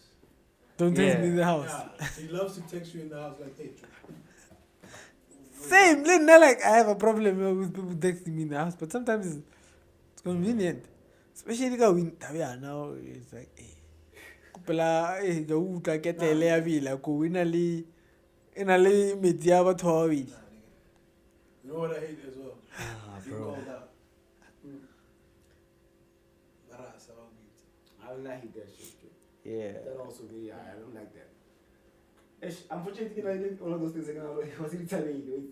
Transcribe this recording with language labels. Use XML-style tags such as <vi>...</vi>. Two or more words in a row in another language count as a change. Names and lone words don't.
<en>Don't text Yeah. me in the house. Yeah, she loves to text you in the house like, hey. Same. Not like I have a problem with people texting me in the house, but sometimes it's convenient. Especially now, it's like, hey,</en> <tn>kupela go utlwa ketele ya bila ko ina le metsi a batho ba babedi.</tn> <en>You know what I hate as well? Ah, Being bro. called out. I don't like that shit. Yeah. That also be. I don't like that. Unfortunately, I did all of those things. I was telling you.</en>